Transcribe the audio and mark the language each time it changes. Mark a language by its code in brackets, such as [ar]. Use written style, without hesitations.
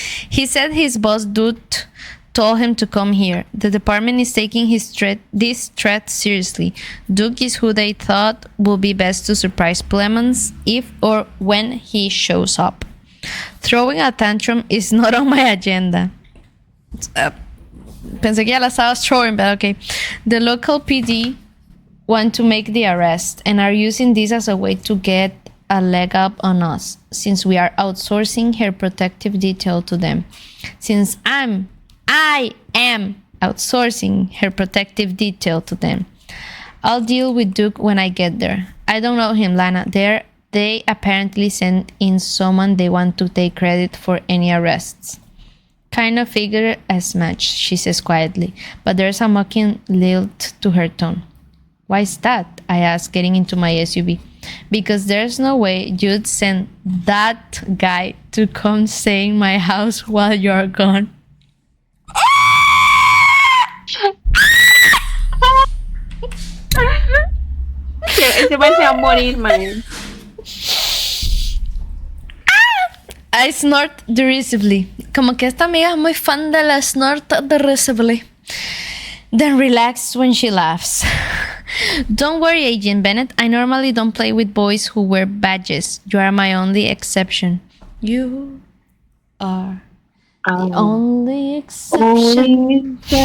[en] He said his boss dude told him to come here. The department is taking this threat seriously. Duke is who they thought would be best to surprise Clemens if or when he shows up. Throwing a tantrum is not on my agenda. [es] Pensé que ya la estaba throwing, but okay. [en] The local PD want to make the arrest and are using this as a way to get a leg up on us, since we are outsourcing her protective detail to them. Since I am outsourcing her protective detail to them. I'll deal with Duke when I get there. I don't know him, Lana. They apparently sent in someone they want to take credit for any arrests. Kind of figure as much, she says quietly, but there's a mocking lilt to her tone. Why is that? I ask, getting into my SUV. Because there's no way you'd send that guy to come stay in my house while you're gone. [es] Ese man se va a morir, man. [en] I snort derisively. [es] Como que esta amiga es muy fan de la snort derisively. [en] Then relax when she laughs. Don't worry, Agent Bennett. I normally don't play with boys who wear badges. You are my only exception. You are the only exception.